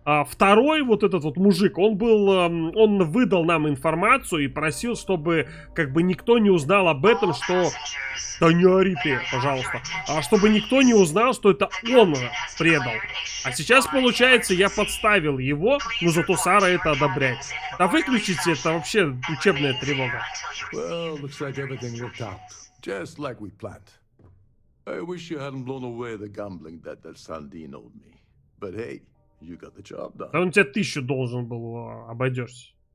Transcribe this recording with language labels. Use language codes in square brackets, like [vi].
[ru] Второй вот этот вот мужик, он выдал нам информацию и просил, чтобы как бы никто не узнал об этом, что... Да не ори ты, пожалуйста. Чтобы никто не узнал, что это он предал. А сейчас, получается, я подставил его, но зато Сара это одобряет. Да выключите, это вообще учебная тревога. [en] Well, looks like everything worked out. Just like we planned. I wish you hadn't blown away the gambling debt that Sandine owed me. But hey... You got the job done. [ru] Да он тебе 1000 должен был, обойдешься.